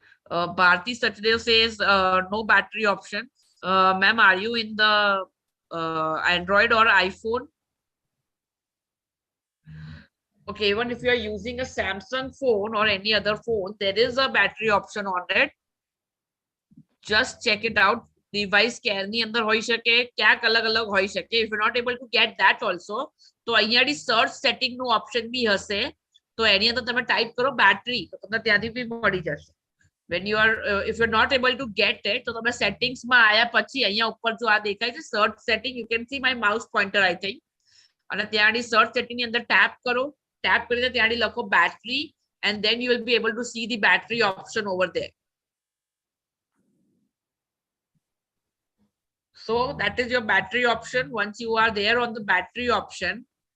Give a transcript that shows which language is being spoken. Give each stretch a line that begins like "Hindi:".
English: Bharti Sachdev says no battery option. Ma'am, are you in the Android or iPhone? Okay, even if you are using a Samsung phone or any other phone, there is a battery option on it. Just check it out.
Gujarati: Device care ની અંદર હોઈ શકે, ક્યાંક અલગ હોઈ શકે.
English: If you're not able to get that also,
Gujarati: તો અહીંયાથી search setting નું option બી હશે. તો એની અંદર તમે type કરો battery, તો તમને ત્યાંથી બી મળી જશે.
English: When you are, if you're not able to get it,
Gujarati: તો તમે settings માં આયા પછી અહીંયા ઉપર જો આ દેખાય છે search setting,
English: you can see my mouse pointer, I think.
Gujarati: અને ત્યાંથી search setting ની અંદર tap કરો. Tap કરીને ત્યાંથી લખો battery,
English: and then you will be able to see the battery option over there. So that is your battery option. Once you are there on the battery option.